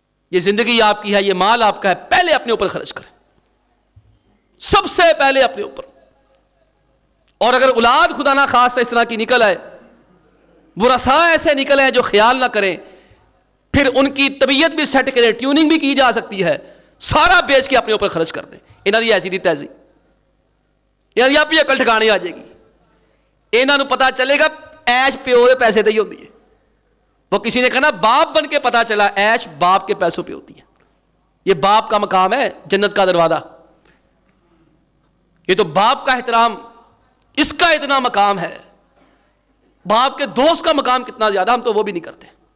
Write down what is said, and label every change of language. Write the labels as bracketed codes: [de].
[ur] یہ زندگی آپ کی ہے، یہ مال آپ کا ہے، پہلے اپنے اوپر خرچ کریں، سب سے پہلے اپنے اوپر. اور اگر اولاد خدا نہ خاص اس طرح کی نکل آئے، ورثاء ایسے نکل آئے جو خیال نہ کریں، پھر ان کی طبیعت بھی سیٹ کریں، ٹیوننگ بھی کی جا سکتی ہے، سارا بیچ کے اپنے اوپر خرچ کر دیں. [pa] انہاں دی ایسی دی تیزی، انہاں دی آپ ہی عقل ٹھکانے آ جائے گی. انہاں نوں پتا چلے گا ایش پیو دے پیسے دی ہوتی ہے. [ur] وہ کسی نے کہا نا باپ بن کے پتا چلا ایش باپ کے پیسوں پہ ہوتی ہے. یہ باپ کا مقام ہے، جنت کا دروازہ. یہ تو باپ کا احترام، اس کا اتنا مقام ہے. باپ کے دوست کا مقام کتنا زیادہ، ہم تو وہ بھی نہیں کرتے.